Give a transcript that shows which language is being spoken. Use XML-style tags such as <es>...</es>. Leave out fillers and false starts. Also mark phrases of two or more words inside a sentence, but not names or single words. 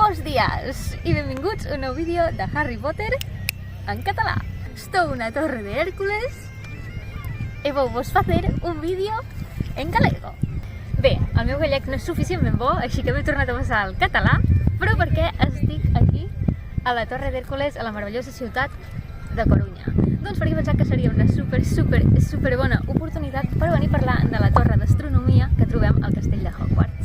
<ca>días y benvinguts a un nou vídeo de Harry Potter en català.</ca> <gl>Estou na Torre de Hércules e vou-vos facer un vídeo en galego.</gl> <ca>Bé, el meu gallec no és suficientment bo, així que m'he tornat a passar al català, però perquè estic aquí a la Torre d'Hèrcules, a la meravellosa ciutat de Corunya. Doncs perquè he pensat que seria una super bona oportunitat per venir a parlar de la torre d'astronomia que trobem al castell de Hogwarts.</ca>